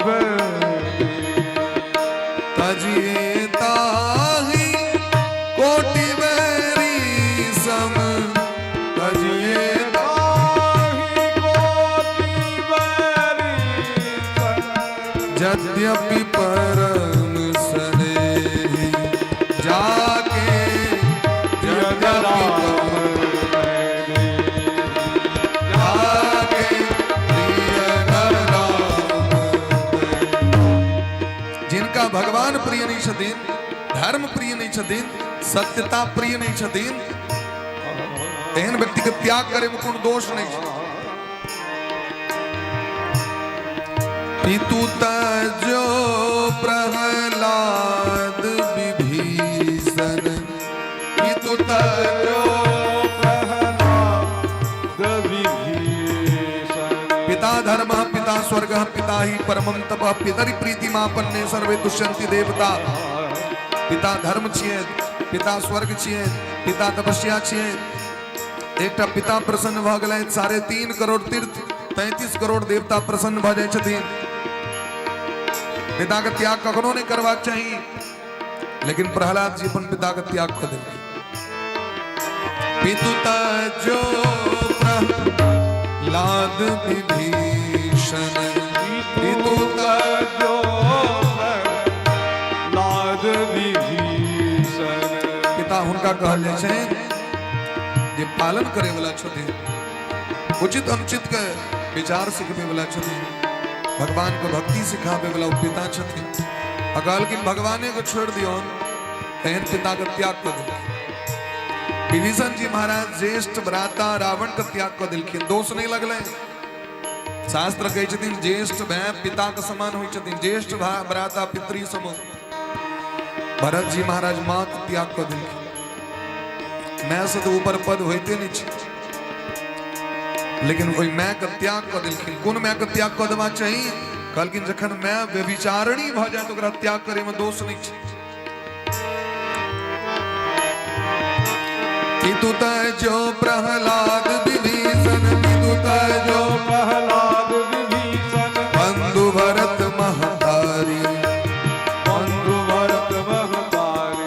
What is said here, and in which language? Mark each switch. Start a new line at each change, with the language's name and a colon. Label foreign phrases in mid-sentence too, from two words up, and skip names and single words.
Awadhi: तजिए ताहि कोटि बैरी सम तजिए यद्यपि परम सने जाके यद्यपि जाके प्रियन राम
Maithili: जिनका भगवान प्रिय नहीं छथिन धर्म प्रिय नहीं छथिन, सत्यता प्रिय नहीं छथिन, एहन व्यक्ति के त्याग करे में कोई दोष नहीं छै।
Awadhi: पितु तजो प्रहलाद विभीषण, पितु तजो
Sanskrit: पिता धर्म पिता स्वर्ग पिता ही परमं तप पितरि प्रीतिमापन्ने सर्वे तुष्यन्ति देवता।
Maithili: पिता धर्म छियै, पिता स्वर्ग छियै, पिता तपस्या छियै। एकटा पिता प्रसन्न भ गेलै, 3.5 करोड़ तीर्थ 33 करोड़ देवता प्रसन्न भ जाइ छथिन। पिता का त्याग कखनो नहीं करबाक चाहिए, लेकिन प्रहलाद जी अपन पिता का त्याग कर देंगे।
Awadhi: पितु तजो प्रहलाद विभीषण, पितु तजो प्रहलाद विभीषण।
Maithili: पिता हुनका कहल जाइ छै जे पालन करे वाला छथिन, उचित अनुचित के विचार सिखबे वाला छथिन, भगवान को भक्ति सिखावे वाला पिता छथिन। अकाल की भगवाने को छोड़ दियो, एहन पिता का त्याग कर दिलखिन। विभीषण जी महाराज ज्येष्ठ भ्राता रावण का त्याग कर दिलखिन, दोष नहीं लगले। शास्त्र कहै छथिन ज्येष्ठ भाई पिता के समान होइ छथिन,
Sanskrit: ज्येष्ठ भ्राता पितृ सम।
Maithili: भरत जी महाराज मां का त्याग कर दिलखिन। मैं से तो ऊपर पद होते नहीं छै, लेकिन वही मैं का त्याग कर दिलखिन। कोन मैं का त्याग कर देवा चाहिए? कहलखिन जखन मैं व्यभिचारिणी भ जाए तो ओकरा त्याग करे में दोष नहीं छै।
Awadhi: पितु तजो प्रहलाद विभीषण, पितु तजो प्रहलाद विभीषण। बंधु भरत महतारी, बंधु भरत महतारी।